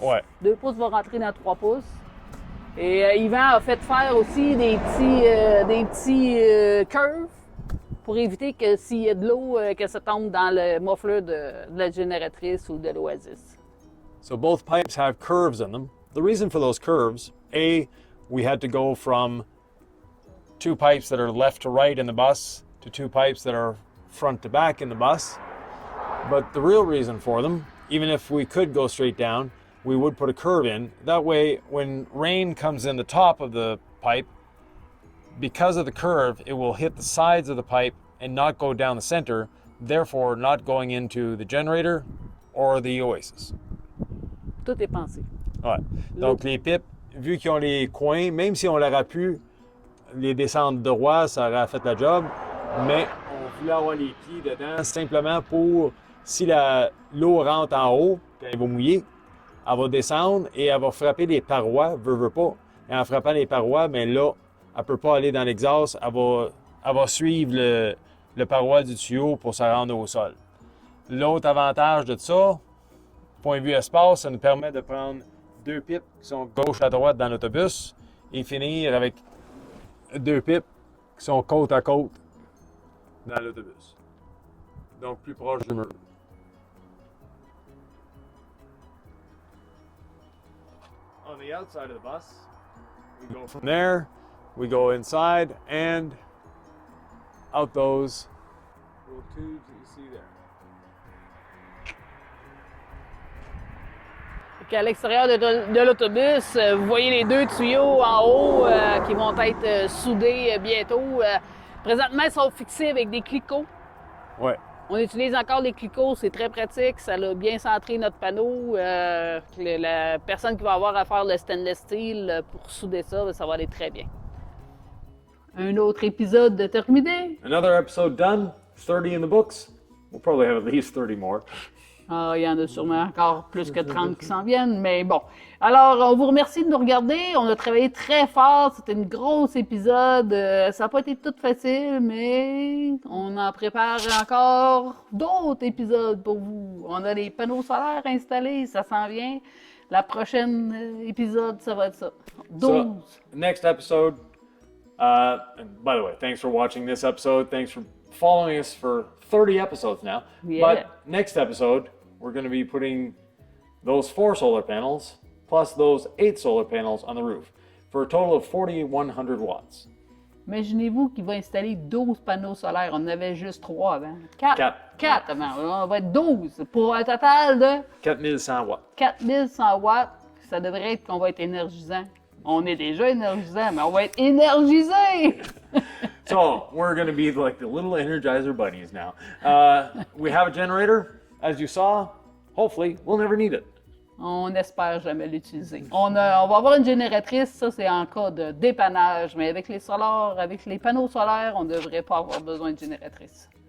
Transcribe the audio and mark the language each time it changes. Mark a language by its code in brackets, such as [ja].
[fr] Ouais. 2 pouces va rentrer dans 3 pouces. Et Yvan a fait faire aussi des petits curves pour éviter que s'il y a de l'eau, que ça tombe dans le muffler de la génératrice ou de l'Oasis. [en] So both pipes have curves in them. The reason for those curves, we had to go from 2 pipes that are left to right in the bus to 2 pipes that are front to back in the bus. But the real reason for them, even if we could go straight down, we would put a curve in. That way, when rain comes in the top of the pipe, because of the curve, it will hit the sides of the pipe and not go down the center, therefore not going into the generator or the Oasis. [fr] Tout est pensé. Ouais. Donc les pipes, vu qu'ils ont les coins, même si on l'aurait pu les descendre droit, ça aurait fait la job, mais on voulait avoir les pieds dedans simplement pour, si l'eau rentre en haut, puis elle va mouiller, elle va descendre et elle va frapper les parois, veut pas. Et en frappant les parois, mais là, elle ne peut pas aller dans l'exhaust, elle va suivre le paroi du tuyau pour se rendre au sol. L'autre avantage de ça, point de vue espace, ça nous permet de prendre 2 pipes qui sont gauche à droite dans l'autobus et finir avec 2 pipes qui sont côte à côte dans l'autobus. Donc plus proche du mur. [en] On the outside of the bus, we go from there, we go inside and out those little tubes that you see there. [fr] À l'extérieur de l'autobus, vous voyez les 2 tuyaux en haut qui vont être soudés bientôt. Présentement, ils sont fixés avec des clicots. Ouais. On utilise encore les clicots, c'est très pratique. Ça a bien centré notre panneau. La personne qui va avoir à faire le stainless steel pour souder ça, ça va aller très bien. Un autre épisode de terminé. [en] Another episode done, 30 in the books. We'll probably have at least 30 more. [fr] Ah, il y en a sûrement encore plus que 30 qui s'en viennent, mais bon. Alors, on vous remercie de nous regarder. On a travaillé très fort. C'était une grosse épisode. Ça n'a pas été tout facile, mais on en prépare encore d'autres épisodes pour vous. On a les panneaux solaires installés, ça s'en vient. La prochaine épisode, ça va être ça. 12. [en] So, next episode, and by the way, thanks for watching this episode. Thanks for following us for 30 episodes now. Yeah. But next episode, we're going to be putting those 4 solar panels plus those 8 solar panels on the roof for a total of 4,100 watts. [fr] Imaginez-vous qu'il va installer 12 panneaux solaires. On en avait juste 3 avant. 4 avant. On va être 12 pour un total de 4100 watts. 4100 watts. Ça devrait être qu'on va être énergisant. On est déjà énergisant, mais on va être énergisé! [en] So we're going to be like the little Energizer bunnies now. We have a generator, as you saw. Hopefully, we'll never need it. [fr] On n'espère jamais l'utiliser. On va avoir une génératrice, ça c'est en cas de dépannage, mais avec les solaires, avec les panneaux solaires, on ne devrait pas avoir besoin de génératrice.